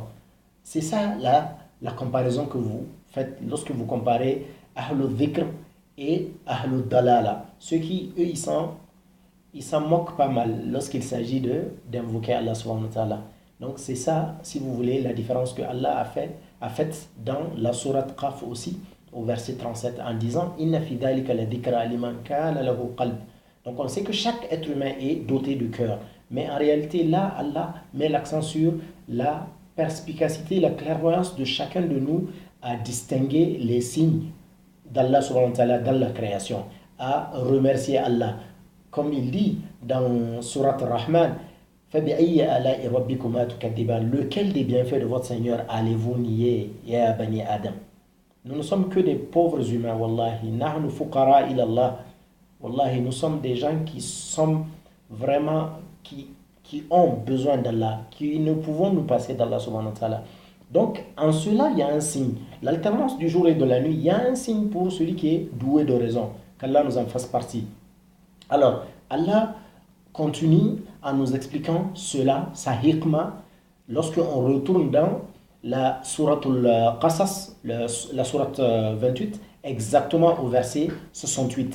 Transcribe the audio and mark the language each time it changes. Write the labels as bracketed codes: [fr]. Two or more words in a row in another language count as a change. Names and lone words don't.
[fr] C'est ça la comparaison que vous faites lorsque vous comparez [ar] أهل الذكر [fr] et [ar] أهل الضلالة. [fr] Ceux qui, eux, ils s'en moquent pas mal lorsqu'il s'agit d'invoquer Allah [ar] سبحانه وتعالى. [fr] Donc c'est ça, si vous voulez, la différence que Allah a faite dans la sourate Qaf aussi, au verset 37, en disant [ar] إن في ذلك لذكرى لمن كان له قلب. [fr] Donc on sait que chaque être humain est doté de cœur. Mais en réalité, là, Allah met l'accent sur la perspicacité, la clairvoyance de chacun de nous à distinguer les signes d'Allah [ar] سبحانه وتعالى [fr] dans la création, à remercier Allah. Comme il dit dans Surat Ar-Rahman, [ar] فَبِأَيِّ آلَاءِ رَبِّكُمَا تُكَذِّبَانِ. [fr] Lequel des bienfaits de votre Seigneur allez-vous nier, [ar] يا بني آدم? [fr] Nous ne sommes que des pauvres humains, wallahi. [ar] نحن فقراء إلى الله. [fr] Wallahi, nous sommes des gens qui sont vraiment, qui ont besoin d'Allah, qui ne pouvons nous passer d'Allah [ar] سبحانه وتعالى. [fr] Donc, en cela, il y a un signe. L'alternance du jour et de la nuit, il y a un signe pour celui qui est doué de raison. Qu'Allah nous en fasse partie. Alors, Allah continue en nous expliquant cela, sa hikmah, lorsqu'on retourne dans la sourate Al-Qasas, la sourate 28, exactement au verset 68.